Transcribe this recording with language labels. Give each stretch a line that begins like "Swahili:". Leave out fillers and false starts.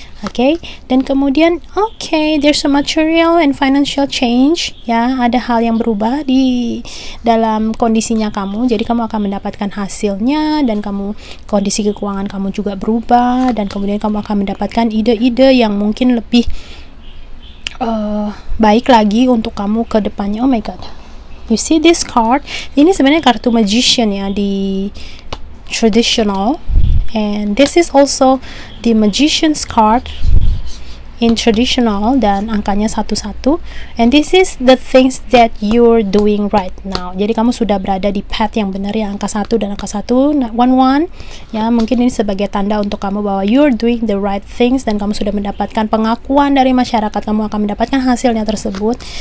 Indonesian: Okay, dan kemudian
English: there's a material and financial change,
Indonesian: ya, ada hal yang berubah di dalam kondisinya kamu, jadi kamu akan mendapatkan hasilnya, dan kondisi keuangan kamu juga berubah, dan kemudian kamu akan mendapatkan ide-ide yang mungkin lebih baik lagi untuk kamu ke depannya.
English: Oh my god, you see this card?
Indonesian: Ini sebenarnya kartu magician ya di traditional,
English: and this is also the magician's card in traditional,
Indonesian: dan angkanya 11,
English: and this is the things that you're doing right now.
Indonesian: Jadi kamu sudah berada di path yang benar ya, angka 1 dan angka 1, 11 ya, mungkin ini sebagai tanda untuk kamu bahwa
English: you're doing the right things,
Indonesian: dan kamu sudah mendapatkan pengakuan dari masyarakat, kamu akan mendapatkan hasilnya tersebut.